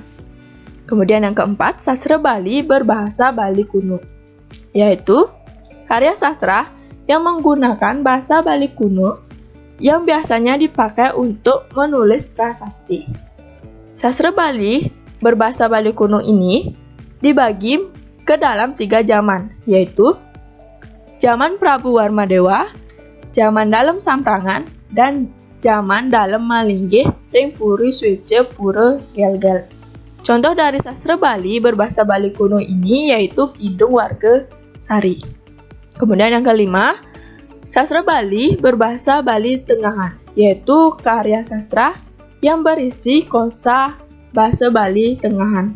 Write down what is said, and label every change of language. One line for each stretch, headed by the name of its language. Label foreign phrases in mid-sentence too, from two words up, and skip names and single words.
Indonesian: Kemudian yang keempat, sastra Bali berbahasa Bali kuno, yaitu karya sastra yang menggunakan bahasa Bali kuno yang biasanya dipakai untuk menulis prasasti. Sastra Bali berbahasa Bali kuno ini dibagi ke dalam 3 zaman, yaitu zaman Prabu Warmadewa, zaman Dalem Samprangan, dan zaman Dalem Malinggih ring Puri Swece Pura Gel-Gel. Contoh dari sastra Bali berbahasa Bali kuno ini yaitu Kidung Warga Sari. Kemudian yang kelima, sastra Bali berbahasa Bali Tengahan, yaitu karya sastra yang berisi kosa bahasa Bali Tengahan.